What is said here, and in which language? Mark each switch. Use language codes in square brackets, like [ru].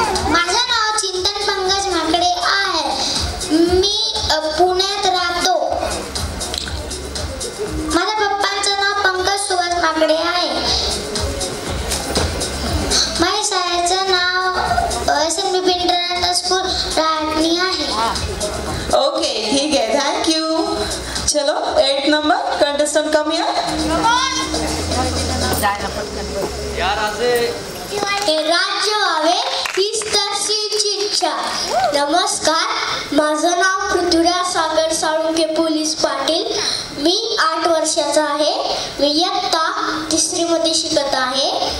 [mr] माझं नाव चिंतन पंकज माकडे आहे. मी पुण्यात राहतो. माझ्या पप्पांचं नाव पंकज सुभाष माकडे आहे. माझ्या शाळेचं नाव SN बिपिन इंटरनॅशनल स्कूल राहणी आहे. ओके ठीक आहे थँक्यू. [hi] चलो [en] 8 number contestant come here. [mr] हे राज्य व्हावे हीच त्याची इच्छा. नमस्कार, माझं नाव पृथ्वीराज सागर साळुंके पोलीस पाटील. मी 8 वर्षाचा आहे. मी इयत्ता 3री मध्ये शिकत आहे.